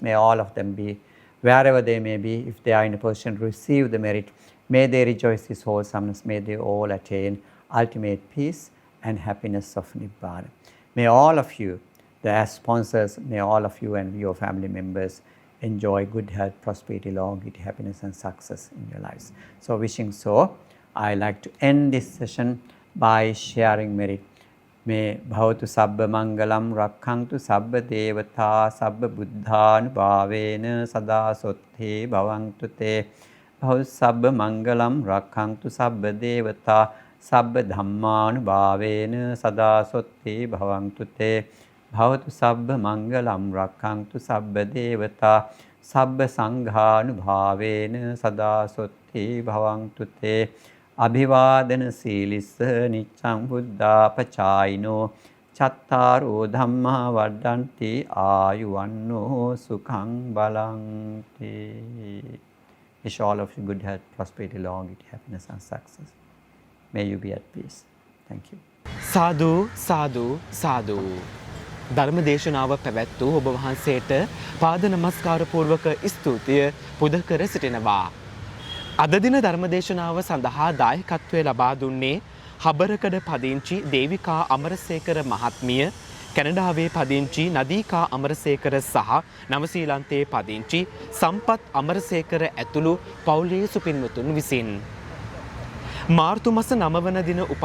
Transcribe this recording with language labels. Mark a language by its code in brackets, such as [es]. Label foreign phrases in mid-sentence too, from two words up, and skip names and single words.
[en] May all of them be, wherever they may be, if they are in a position to receive the merit, may they rejoice His wholesomeness, may they all attain ultimate peace and happiness of Nibbana. May all of you, as sponsors, may all of you and your family members enjoy good health, prosperity, longevity, happiness and success in your lives. So wishing so, I like to end this session by sharing merit [pi] මේ භවතු සබ්බ මංගලම් රක්ඛන්තු සබ්බ දේවතා සබ්බ බුද්ධානුභාවේන සදා සොත්තේ භවන්තු තේ භව සබ්බ මංගලම් රක්ඛන්තු සබ්බ දේවතා සබ්බ ධම්මානුභාවේන සදා සොත්තේ භවන්තු තේ භවතු සබ්බ මංගලම් රක්ඛන්තු සබ්බ දේවතා සබ්බ සංඝානුභාවේන සදා සොත්තේ භවන්තු තේ අභිවාදන සීලිස්ස නිච්ඡං බුද්ධාපචායිනෝ චත්තාරෝ ධම්මා වඩ්ඩන්ති ආයුවන්නෝ සුඛං බලං තේ. [en] Wish all of you good health, prosperity, longevity, happiness and success. May you be at peace. Thank you. [si] සාදු සාදු සාදු. ධර්ම දේශනාව පැවැත් වූ ඔබ වහන්සේට පාද නමස්කාර පූර්වක ස්තුතිය පුද කර සිටිනවා. අද දින ධර්මදේශනාව සඳහා දායකත්වය ලබා දුන්නේ හබරකඩ පදිංචි දේවිකා අමරසේකර මහත්මිය, කැනඩාවේ පදිංචි නදීකා අමරසේකර සහ නවසීලන්තයේ පදිංචි සම්පත් අමරසේකර ඇතුළු පවුලේ සුපින්වතුන් විසින් මාර්තු මස 9 වන දින උපන්